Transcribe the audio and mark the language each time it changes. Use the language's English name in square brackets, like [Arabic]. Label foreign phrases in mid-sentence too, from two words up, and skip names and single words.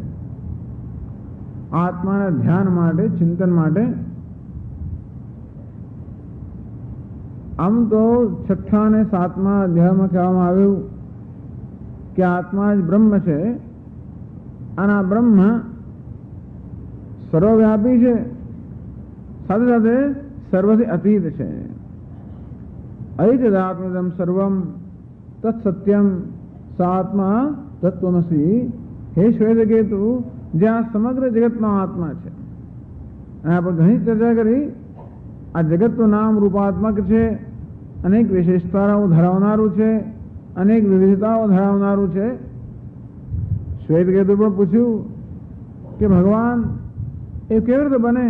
[Gujarati] આત્માના ધ્યાન માટે, ચિંતન માટે આમ તો 6 અને 7મા અધ્યાયમાં કહેવામાં આવ્યું કે આત્મા જ બ્રહ્મ છે અને આ બ્રહ્મ સર્વવ્યાપી છે, સાથે સાથે સર્વથી અતીત છે. [Sanskrit] ऐतदात्मदं सर्वं तत्सत्यम सात्मा तत्वमसि. हे श्वेतकेतु, [Gujarati] જે આ સમગ્ર જગતનો આત્મા છે. અને આપણે ઘણી ચર્ચા કરી, આ જગતનું નામ રૂપાત્મક છે, અનેક વિશેષતાઓ ધરાવનારું છે, અનેક વિવિધતાઓ ધરાવનારું છે. શ્વેતકેતુ પણ પૂછ્યું કે ભગવાન એ કેવી રીતે બને?